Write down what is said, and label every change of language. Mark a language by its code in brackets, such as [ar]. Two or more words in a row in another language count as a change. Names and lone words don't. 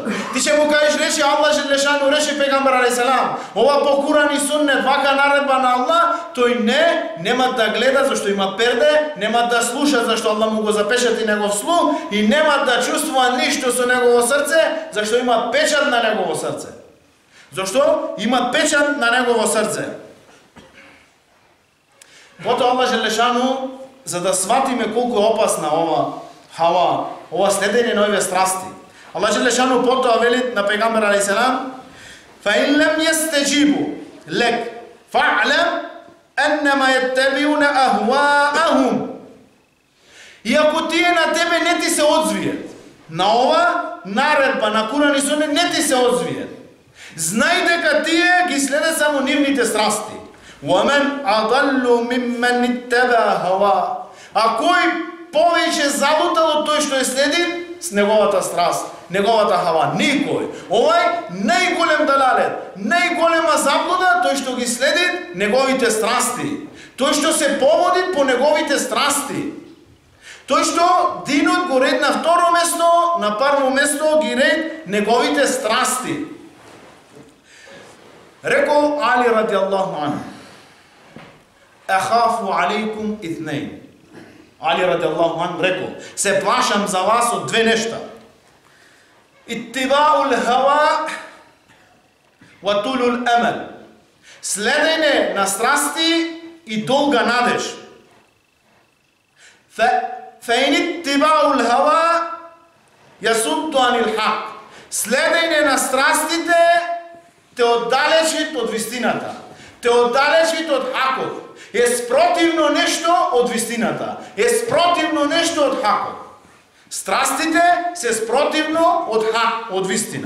[mk] Ти ќе му кажеш речи Аллах Желешану, речи пегамбар алейхиссалам, ова по Куран и Суннет, вака наредба на Аллах, тој нема да гледа зашто има перде, нема да слуша зашто Аллах му го запечати негов слух и нема да чувствува ништо со негово срце зашто има печат на негово срце. Зашто има печат на негово срце. Потоа Аллах Желешану, за да сватиме колку е опасна ова хава, ова следење на овие страсти. Аллах Желешану потоа вели на пегамбер алейхиссалам: [ar] فَإِنْ لَمْ يَسْتَجِيبُوا لَكَ فَاعْلَمْ أَنَّمَا يَتَّبِعُونَ أَهْوَاءَهُمْ. [mk] И ако тие на тебе не ти се одзвијат, на ова наредба на Куран и Сунет не ти се одзвијат, знај дека тие ги следат само нивните страсти. [ar] وَمَنْ أَضَلُّ مِمَّنِ اتَّبَعَ هَوَاهُ. [mk] А кој повеќе залутал од тој што е следи с неговата страст, неговата хава? Никој. Овај најголем далалет, најголема заблуда, тој што ги следи неговите страсти. Тој што се поводи по неговите страсти. Тој што динот го ред на второ место, на прво место ги ред неговите страсти. Рекол Али [ar] رضي الله عنه: أخاف عليكم اثنين. [mk] Али [ar] رضي الله عنه [mk] рекол: се плашам за вас од две нешта. [ar] اتباع الهوى وطول الأمل. [mk] Следење на страсти и долга надеж. [ar] فإن اتباع الهوى يصد عن الحق. [mk] Следење на страстите те оддалечит од вистината, те оддалечит од хакот. Е спротивно нешто од вистината, е спротивно нешто од хакот. Страстите се спротивно од хак, од вистина.